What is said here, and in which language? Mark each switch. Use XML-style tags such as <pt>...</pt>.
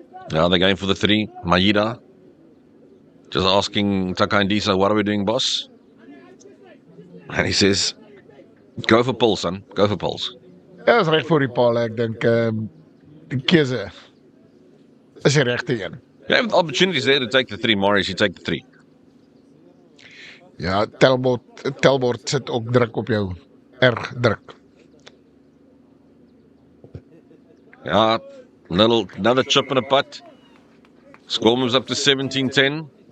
<en>Now they're going for the 3. Maida. Just asking Takandisa, what are we doing, boss? And he says, go for poles, son. Go for poles.</en> <af>Ja, is reg voor die paal. Ek dink die keuse is die regte een.</af> <en>You have opportunities there to take the 3, Morris. You take the 3.</en> <af>Ja, Telbord sit ook druk op jou. Erg druk.</af> <en>Yeah, another chip and a putt. Score moves up to 17-10.</en>